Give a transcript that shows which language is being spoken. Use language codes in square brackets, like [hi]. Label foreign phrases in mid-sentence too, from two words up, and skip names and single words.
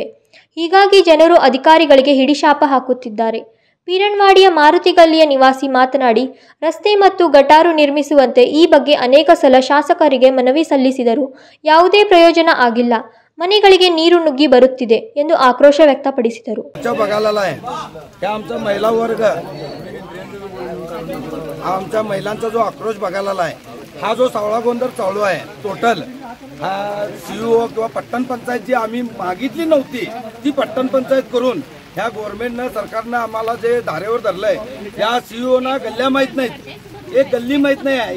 [kn] ಹೀಗಾಗಿ ಜನರು ಅಧಿಕಾರಿಗಳಿಗೆ ಹಿಡಿಶಾಪ ಹಾಕುತ್ತಿದ್ದಾರೆ. ಪೀರನ್ವಾಡಿಯ ಮಾರುತಿ ಗಲ್ಲಿಯ ನಿವಾಸಿ ಮಾತನಾಡಿ, ರಸ್ತೆ ಮತ್ತು ಗಟಾರು ನಿರ್ಮಿಸುವಂತೆ ಈ ಬಗ್ಗೆ ಅನೇಕ ಸಲ ಶಾಸಕರಿಗೆ ಮನವಿ ಸಲ್ಲಿಸಿದರೂ ಯಾವುದೇ ಪ್ರಯೋಜನ ಆಗಿಲ್ಲ. ಮನೆಗಳಿಗೆ ನೀರು ನುಗ್ಗಿ ಬರುತ್ತಿದೆ ಎಂದು ಆಕ್ರೋಶ ವ್ಯಕ್ತಪಡಿಸಿದರು. [mr] आमच्या महिलांचा जो आक्रोश बघायला आलाय, हा जो सावळा गोंधळ चालू आहे टोटल, हा सीईओ किंवा पट्टण पंचायत जी आम्ही मागितली नव्हती ती पट्टण पंचायत करून ह्या गव्हर्नमेंटनं सरकारनं आम्हाला जे धारेवर धरलंय, या सीईओना गल्ल्या माहीत नाहीत, एक गल्ली माहीत नाही आहे.